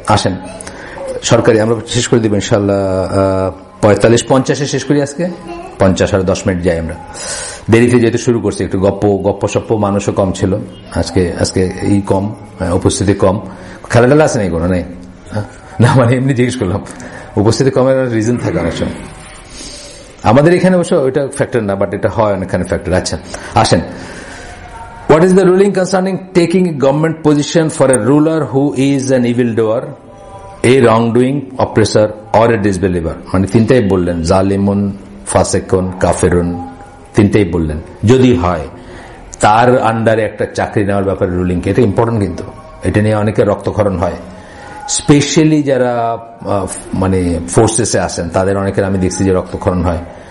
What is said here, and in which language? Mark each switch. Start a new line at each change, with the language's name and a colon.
Bangla: আসেন সরকারি আমরা শেষ করে দিব ইনশাল্লাহ 45-50 শেষ করি আজকে, 50 আর 10 মিনিট যাই আমরা, দেরিতে যেহেতু শুরু করছি, একটু গপ্প সপ্প, মানুষও কম ছিল আজকে এই কম, উপস্থিতি কম। খেলাটেলা আছে নাই কোনো? নেই না, মানে এমনি জিজ্ঞেস করলাম, উপস্থিতি কমের রিজন থাকে অনেক সময় আমাদের এখানে, অবশ্য ওইটা ফ্যাক্টর না, বাট এটা হয় অনেকখানে ফ্যাক্টর। আচ্ছা আসেন,
English: what is the ruling concerning taking a government position for a ruler who is an evildoer, a wrongdoing oppressor or a disbeliever?
Bangla: মানে তিনটাই বললেন, জালিমুন, ফাসিকুন, কাফিরুন, তিনটাই বললেন। যদি হয় তার আন্ডারে একটা চাকরি নেওয়ার ব্যাপারে রুলিং, এটা ইম্পর্টেন্ট, কিন্তু এটা নিয়ে অনেকে রক্তক্ষরণ হয়, স্পেশালি যারা মানে ফোর্সেসে আসেন তাদের অনেকের আমি দেখছি যে রক্তক্ষরণ হয়।